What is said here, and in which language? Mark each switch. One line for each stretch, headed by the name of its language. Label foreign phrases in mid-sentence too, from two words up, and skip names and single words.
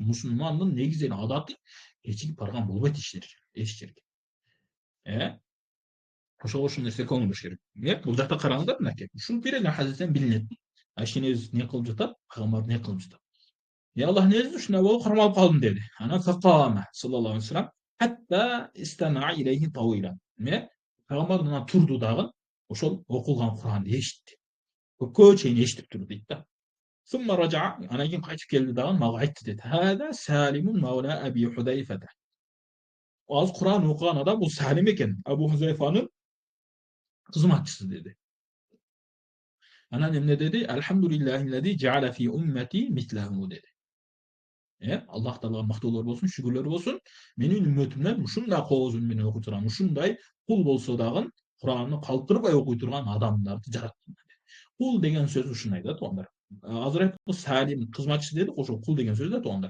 Kyrgyz: Мусулмандын негизинен адаты кечигип барган болбойт эч жерге. Ошого ушул нерсеге көңүл буруш керек. Бул жакта караңыздар, мынакей. Ушул бир эле хадистен билинет. Ишенебиз не кылып жатат? Пайгамбар не кылып жатат? Аллах нерсе ушундай болуп кармалып калдым деди.
Arabic: ثم فقام صلى الله عليه وسلم حتى استمع إليه طويلا.
Kyrgyz: Пайгамбар анан турду дагы, ошол окулган Куранды эшитти. Көпкө чейин эшитип турду дейт да.
Arabic: ثم رجع,
Kyrgyz: анан кийин кайтып келди дагы, мага айтты дейт.
Arabic: هذا سالم مولى أبي حذيفة.
Kyrgyz: Азыр Куран окуган адам бул Салим экен, Абу Хузайфанын кызматчысы деди. Анан эмне деди?
Arabic: الحمد لله الذي جعل في أمتي مثله
Kyrgyz: деди. Аллах таалага мактоолор болсун, шүгүрлөр болсун. Менин үммөтүмдөн ушундай кооз үн менен окуй турган, ушундай кул болсо дагы Куранны калтырбай окуй турган адамдарды жараттым. Кул деген сөз ушундай да туугандар. Азыр айттык, Салим кызматчы дедик, ошол кул деген сөз да туугандар.